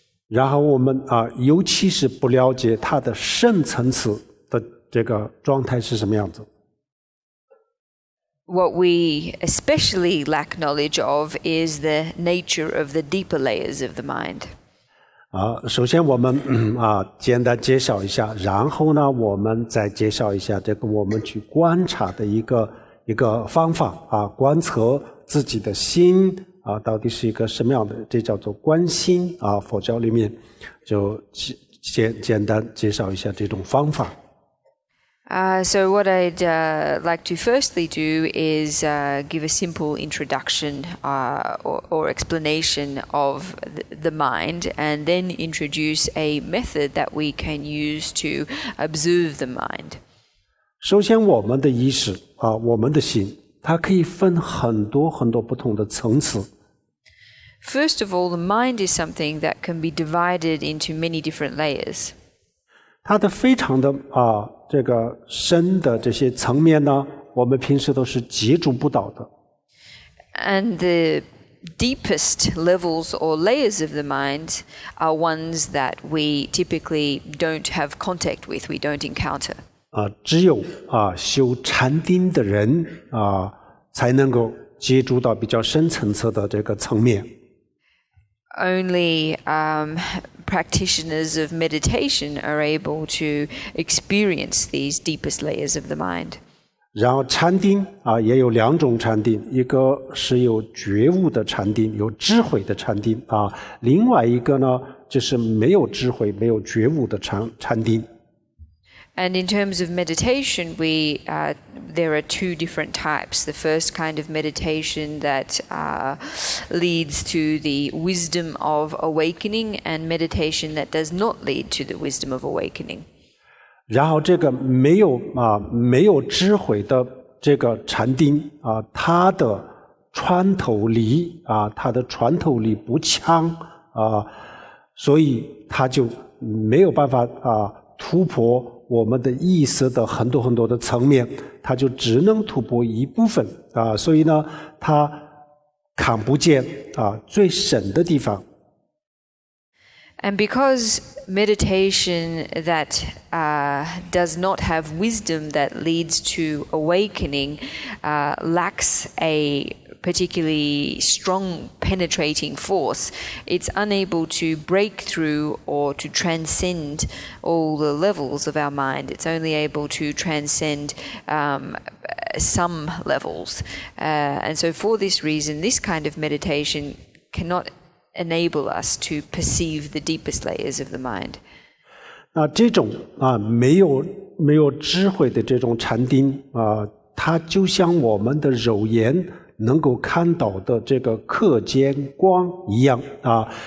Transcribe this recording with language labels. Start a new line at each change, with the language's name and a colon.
Chinese: 然后我们尤其是不了解它的深层次的这个状态是什么样子。
English: What we especially lack knowledge of is the nature of the deeper layers of the mind.
Chinese: 首先我们简单介绍一下，然后呢我们再介绍一下这个我们去观察的一个方法观测自己的心到底是一个什么样的，这叫做观心佛教里面就简单介绍一下这种方法。
English: So what I'd like to firstly do is give a simple introduction or explanation of the mind, and then introduce a method that we can use to observe the mind.
Chinese: 首先我们的意识我们的心，它可以分很多很多不同的层次。
English: First of all, the mind is something that can be divided into many different layers.
Chinese: 它的非常的这个深的这些层面呢，我们平时都是接触不到的。
English: And the deepest levels or layers of the mind are ones that we typically don't have contact with, we don't encounter.
Chinese: 只有修禅定的人才能够接触到比较深层次的这个层面。
English: Only practitioners of meditation are able to experience these deepest layers of the mind.
Chinese: 然后禅定也有两种禅定，一个是有觉悟的禅定，有智慧的禅定另外一个呢就是没有智慧没有觉悟的禅定。
English: And in terms of meditation, there are two different types. The first kind of meditation that leads to the wisdom of awakening, and meditation that does not lead to the wisdom of awakening.
Chinese: 然后这个没有智慧的这个禅定它的穿透力不强所以它就没有办法突破我们的意识的很多很多的层面，它就只能突破一部分所以呢它看不见最深的地方。
English: And because meditation that does not have wisdom that leads to awakening lacks a particularly strong penetrating force, it's unable to break through or to transcend all the levels of our mind. It's only able to transcend some levels. And so for this reason, this kind of meditation cannot enable us to perceive the deepest layers of the mind.
Chinese: 这种没有智慧的这种禅定它就像我们的肉眼能够看到的这个可见光一样啊。